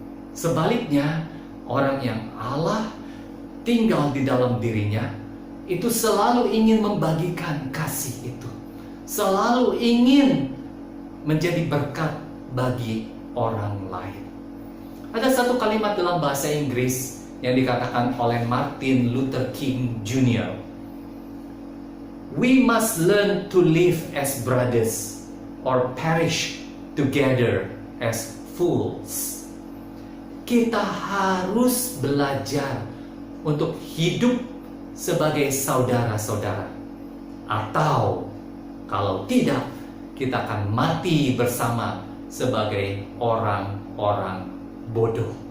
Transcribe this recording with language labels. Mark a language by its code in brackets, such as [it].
[id] Sebaliknya, orang yang Allah tinggal di dalam dirinya, itu selalu ingin membagikan kasih itu, selalu ingin menjadi berkat bagi orang lain. Ada satu kalimat dalam bahasa Inggris yang dikatakan oleh Martin Luther King Jr. [en] We must learn to live as brothers or perish together as fools. [id] Kita harus belajar untuk hidup sebagai saudara-saudara. Atau kalau tidak, kita akan mati bersama sebagai orang-orang bodoh.